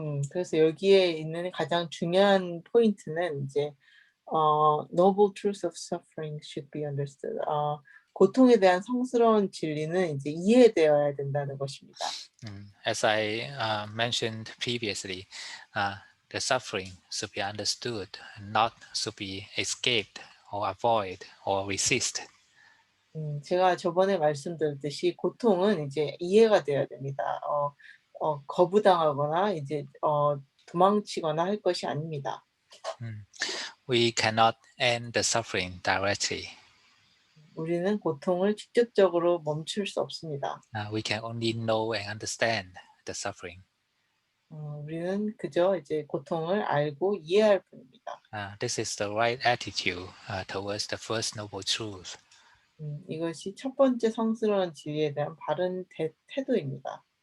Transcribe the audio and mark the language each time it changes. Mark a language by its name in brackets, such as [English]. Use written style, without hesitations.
[Korean] 그래서 여기에 있는 가장 중요한 포인트는 이제 [English] noble truth of suffering should be understood. [Korean] 고통에 대한 성스러운 진리는 이제 이해되어야 된다는 것입니다. [English] As I mentioned previously, the suffering should be understood, not should be escaped or avoid or resist. [Korean] 제가 저번에 말씀드렸듯이 고통은 이제 이해가 돼야 됩니다. 거부당하거나 이제 도망치거나 할 것이 아닙니다. [English] We cannot end the suffering directly. [Korean] 우리는 고통을 직접적으로 멈출 수 없습니다. [English] We can only know and understand the suffering. [Korean] 우리는 그저 이제 고통을 알고 이해할 뿐입니다. [English] This is the right attitude towards the first noble truth. [Korean] 이것이 첫 번째 성스러운 진리에 대한 바른 태도입니다.